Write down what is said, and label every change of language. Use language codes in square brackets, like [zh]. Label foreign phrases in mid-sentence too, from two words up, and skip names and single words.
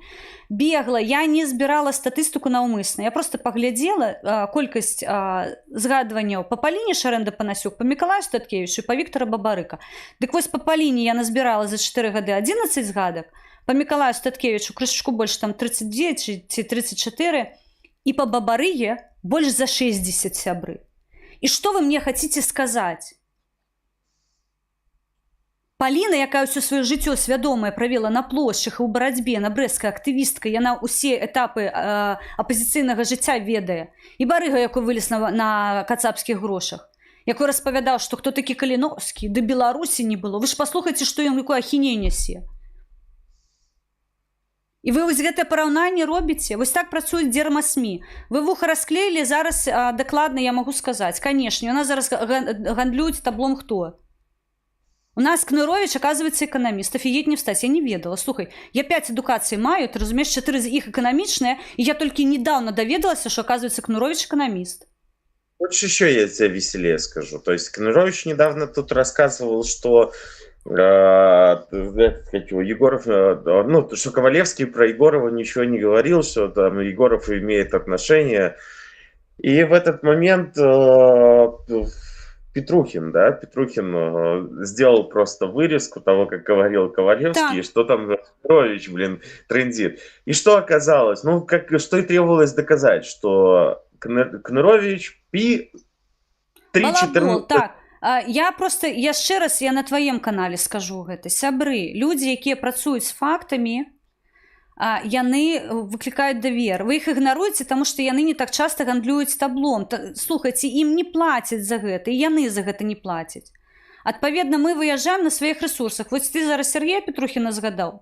[be] Бегла, я не збірала статыстыку наўмысна. Я просто паглядзела колькасць згадванняў па Паліне Шарэнда-Панасюк, па Мікалаю Статкевічу і па Віктара Бабарыка. Дык вось па Паліне я назбірала за 4 гады 11 згадак, па Мікалаю Статкевічу крышачку больш там 32 ці 34, [ru] и по Бабарыге больше за 60, сябры. И что вы мне хотите сказать? [be] Паліна, якая ўсё сваё жыццё свядомае правела на плошчах і ў барацьбе, на брэсцкай актывістка, яна ўсе этапы апазіцыйнага жыцця ведае. І Барыга, якой вылез на кацапскіх грошах, якой распавядаў, што хто такі Каліноўскі, да Беларусі не было. Вы ж паслухайце, што ён якую ахінею нясе. І вы вось гэтае параўнанне робіце, вось так працуюць дзерма-СМІ. Вы вуха расклеілі, зараз дакладна я магу сказаць. Канешне, у нас зараз гандлююць таблом хто? У нас Кнырович, [ru] оказывается, экономист. Офигеть не встать, [be] я не ведала. Слухай, я 5 адукацый маю, ты разумеешь, 4 з іх эканамічныя, [ru] и я только недавно доведалася, что, оказывается, Кнырович экономист. Хочешь еще я тебе веселее скажу? То есть Кнырович недавно тут рассказывал, что Егоров, ну, что Ковалевский про Егорова ничего не говорил, что там Егоров имеет отношение. И в этот момент Петрухин сделал просто вырезку того, как говорил Ковалевский, да. Что там Кнырович, трендит. И что оказалось? Ну, что и требовалось доказать, что Кнырович пи 3-14... Так. [be] Я просто яшчэ раз я на тваім канале скажу гэта. Сябры, людзі, якія працуюць з фактамі, яны выклікаюць давер. Вы іх ігнаруеце, таму што яны не так часта гандлююць таблом. Слухайце, ім не плацяць за гэта, і яны за гэта не плацяць. Адпаведна, мы выязджаем на сваіх ресурсах. Вось ты зараз Сергея Петрухіна згадаў.